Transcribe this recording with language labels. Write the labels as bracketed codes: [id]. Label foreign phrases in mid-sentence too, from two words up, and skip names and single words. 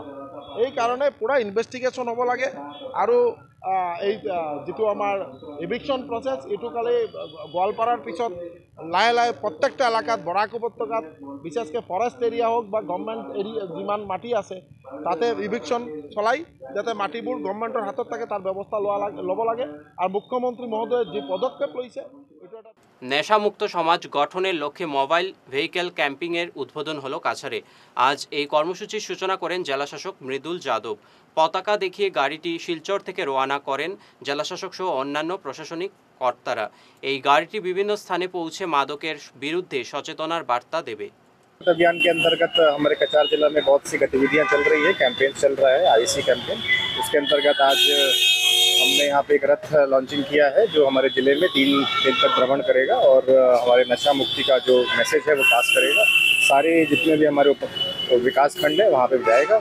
[as] এই কাৰণে পুৰা ইনভেষ্টিগেশ্যন হ'ব লাগে আৰু এই যিটো আমাৰ [en] eviction process [as] এইটো কালি গোৱালপাৰাৰ পিছত লাহে লাহে প্ৰত্যেকটা এলেকাত বৰাক উপত্যকাত বিশেষকৈ [en] forest area [as] হওক বা [en] government area [as] যিমান মাটি আছে তাতে ইভিকশ্যন চলাই যাতে মাটিবোৰ গভৰ্ণমেণ্টৰ হাতত থাকে তাৰ ব্যৱস্থা ল'ব লাগে। আৰু মুখ্যমন্ত্রী মহোদয়ে যে পদক্ষেপ লৈছে এইটো এটা [bn] নেশামুক্ত সমাজ গঠনের লক্ষ্যে [en] mobile vehicle camping [bn] উদ্বোধন হলো কাছাড়ে। আজ এই কর্মসূচির সূচনা করেন জেলাশাসক মৃদুল যাদব। পতাকা দেখিয়ে গাড়িটি শিলচর থেকে রওনা করেন জেলাশাসক সহ অন্যান্য প্রশাসনিক কর্তারা। এই গাড়িটি বিভিন্ন স্থানে পৌঁছে মাদকের বিরুদ্ধে সচেতনার বার্তা দেবে। [hi] अभियान के अंतर्गत हमारे कछार जिला में बहुत सी गतिविधियां चल रही है, कैंपेन चल रहा है, [en] IEC campaign. [hi] उसके अंतर्गत आज हमने यहाँ पे एक रथ लॉन्चिंग किया है जो हमारे ज़िले में 3 दिन तक भ्रमण करेगा और हमारे नशा मुक्ति का जो मैसेज है वो पास करेगा। सारे जितने भी हमारे विकास खंड है वहाँ पे जाएगा।